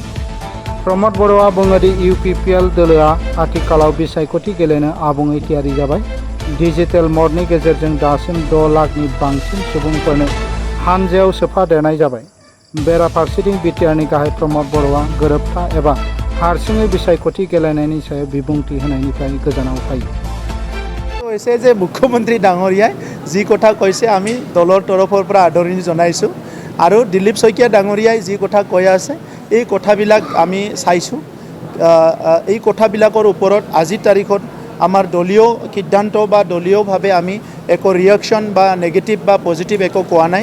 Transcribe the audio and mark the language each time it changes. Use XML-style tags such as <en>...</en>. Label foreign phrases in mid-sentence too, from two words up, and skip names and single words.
<brx>प्रमद बर'आ बुङो दि UPPL दोलोआ आथिखालाव बिसायख'थि गेलेनो आबुङै थियारि जाबाय। डिजिटेल मदनि गेजेरजों दासिम 6 लाखनि बांसिन सुबुंफोरनो हानजायाव सोफादेरनाय जाबाय। बेराफारसेथिं बिटिआरनि गाहाय प्रमद बर'आ गोरोबथा एबा हारसिङै बिसायख'थि गेलेनायनि सायाव बिबुंथि होनायनिफ्राय गोजानाव थायो।</brx> <as>হৈছে যে মুখ্যমন্ত্ৰী ডাঙৰীয়াই যি কথা কৈছে আমি দলৰ তৰফৰ পৰা আদৰণি জনাইছোঁ আৰু দিলীপ শইকীয়া ডাঙৰীয়াই যি কথা কৈ আছে এই কথাবিলাক আমি চাইছোঁ। এই কথাবিলাকৰ ওপৰত আজিৰ তাৰিখত আমাৰ দলীয় সিদ্ধান্ত বা দলীয়ভাৱে আমি একো ৰিয়েকশ্যন বা নেগেটিভ বা পজিটিভ একো কোৱা নাই।</as>